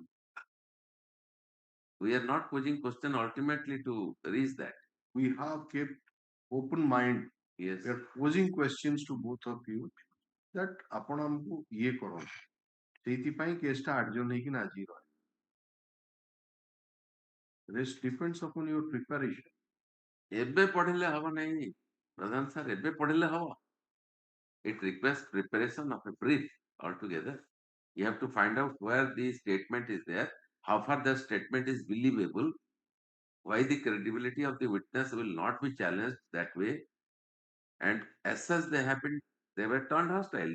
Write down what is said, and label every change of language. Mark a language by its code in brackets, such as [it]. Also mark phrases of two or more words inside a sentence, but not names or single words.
[en] We are not posing question ultimately to reach that. We have kept open mind. Yes. We are posing questions to both of you that [or] ଆପଣ ଆମକୁ ଇଏ କରନ୍ତୁ, ସେଇଥିପାଇଁ କେସଟା ଆଡଜର୍ନ ହେଇକି ଆଜି ରହେ। [en] Rest depends upon your preparation. [or] ଏବେ ପଢିଲେ ହବ ନାହିଁ ପ୍ରଧାନ ସାର୍, ଏବେ ପଢିଲେ ହବ? [en] It requires preparation of a brief altogether. You have to find out where the statement is there, how far the statement is believable, why the credibility of the witness will not be challenged that way, and as such they were turned hostile.